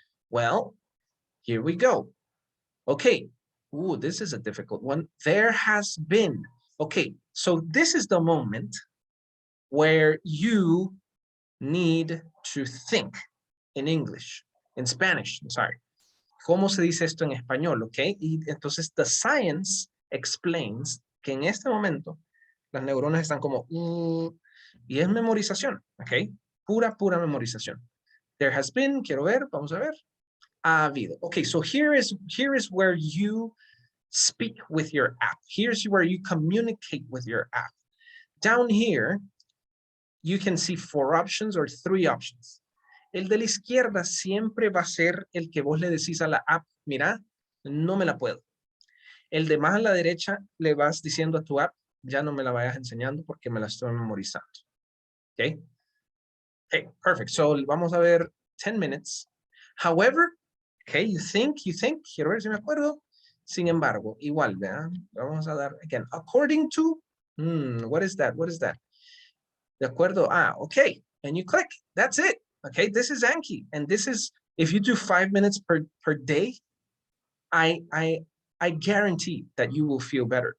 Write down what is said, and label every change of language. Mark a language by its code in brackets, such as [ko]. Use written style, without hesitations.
[en] Well, here we go. Okay, ooh, this is a difficult one. There has been. Okay, so this is the moment where you need to think in English. En Spanish, sorry. [es] ¿Cómo se dice esto en español? Ok, y entonces [en] the science explains [es] que en este momento las neuronas están como y es memorización, ok, pura memorización. [en] There has been, [es] quiero ver, vamos a ver, ha habido. [en] Okay, so here is where you speak with your app. Here's where you communicate with your app. Down here, you can see 4 options or 3 options. [es] El de la izquierda siempre va a ser el que vos le decís a la app, mira, no me la puedo. El de más a la derecha le vas diciendo a tu app, ya no me la vayas enseñando porque me la estoy memorizando. [en] Okay? Okay, perfect. So [es] vamos a ver [en] 10 minutes. However, okay, you think, [es] quiero ver si me acuerdo. Sin embargo, igual, ¿verdad? Vamos a dar, [en] again, according to, what is that? [es] De acuerdo, [en] okay. And you click, that's it. Okay, this is Anki. And this is, if you do 5 minutes per day, I guarantee that you will feel better.